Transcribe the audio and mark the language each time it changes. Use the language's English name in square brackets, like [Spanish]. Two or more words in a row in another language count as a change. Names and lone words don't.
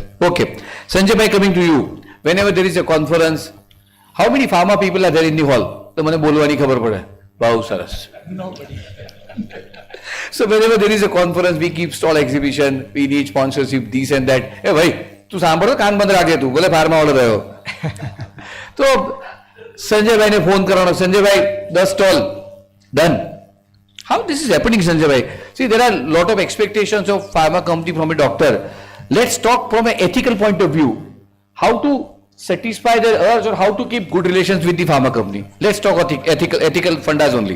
[English] Okay. Sanjay bhai, coming to you. Whenever there is a conference, how many pharma people are there in the hall? [Gujarati] તો મને બોલવાની ખબર પડે. Wow, saras. [English] Nobody. So whenever there is a conference, we keep stall exhibition, we need sponsorship, this and that. Hey bhai, [Hindi] तू सांभलो, कान बंद रख दिया तू, बोले फार्मा वाला रहे हो. [Gujarati] સો સંજય ભાઈ ને ફોન કરાના, સંજય ભાઈ, 10 સ્ટોલ, ડન. [English] How this is happening, Sanjay bhai? See, there are a lot of expectations of pharma company from a doctor. Let's talk from an ethical point of view. How to satisfy their urge or how to keep good relations with the pharma company. Let's talk ethical fundas only.